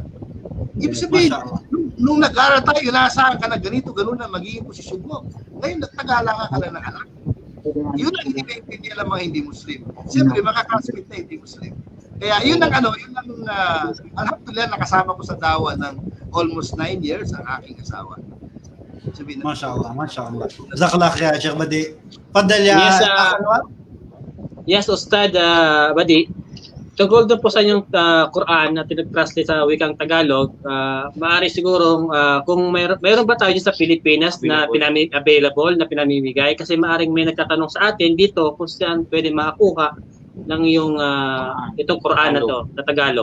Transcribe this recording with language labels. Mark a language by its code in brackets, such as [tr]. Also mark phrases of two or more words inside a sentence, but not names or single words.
[tl] Ibig sabihin, nung nag-aral tayo, inaasahan ka na ganito, gano'n na magiging posisyon mo. Ngayon, nag-aalaga ka na ng anak. Yun ang hindi kaintindihan ng mga hindi Muslim. Siyempre, mga classmate na hindi Muslim. Kaya yun ang alhamdulillah, nakasama ko sa dawa ng [en] almost 9 years [tl] ang aking asawa. [ar] ما شاء الله، ما شاء الله. جزاك الله خير, Sheikh Badi. Padalya. [tl] Yes, Ustad Badi. Tungkol doon po sa inyong Quran na tinag-translate sa wikang Tagalog, maaari siguro kung mayroon ba tayo sa Pilipinas na available na pinamimigay, kasi maaring may nagtatanong sa atin dito kung saan pwede makakuha ng yung itong Quran na to, na Tagalog.